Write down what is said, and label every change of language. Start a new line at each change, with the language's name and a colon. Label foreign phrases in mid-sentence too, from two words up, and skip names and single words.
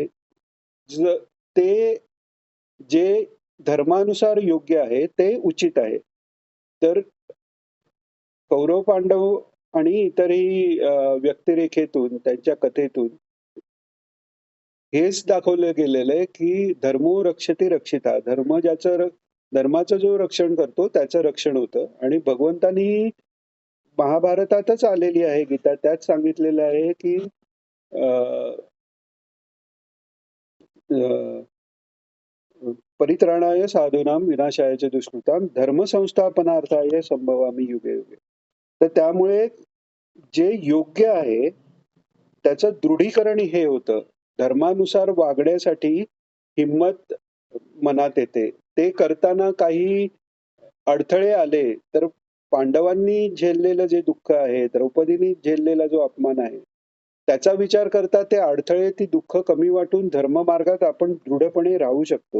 Marathi: ते जे धर्मानुसार योग्य आहे, ते उचित आहे. तर कौरव पांडव आणि इतरही व्यक्तिरेखेतून त्यांच्या कथेतून हेच दाखवलं गेलेलं आहे की
Sanskrit: धर्मो रक्षते रक्षिता.
Marathi: धर्माचं जो रक्षण करतो त्याचं रक्षण होतं आणि भगवंतानी महाभारतातच आलेली आहे गीता. त्यात सांगितलेलं आहे की अ,
Sanskrit: परित्राणाय साधूनां विनाशाय च दुष्कृतां धर्मसंस्थापनार्थाय संभवामी युगे युगे.
Marathi: तर त्यामुळे जे योग्य आहे त्याचं दृढीकरण हे होतं. धर्मानुसार वागण्यासाठी हिंमत मनात येते. ते करताना काही अडथळे आले तर पांडवांनी झेललेलं जे दुःख आहे, द्रौपदीने झेललेला जो अपमान आहे, त्याचा विचार करता ते अडथळे, ती दुःख कमी वाटून धर्ममार्गात आपण दृढपणे राहू शकतो.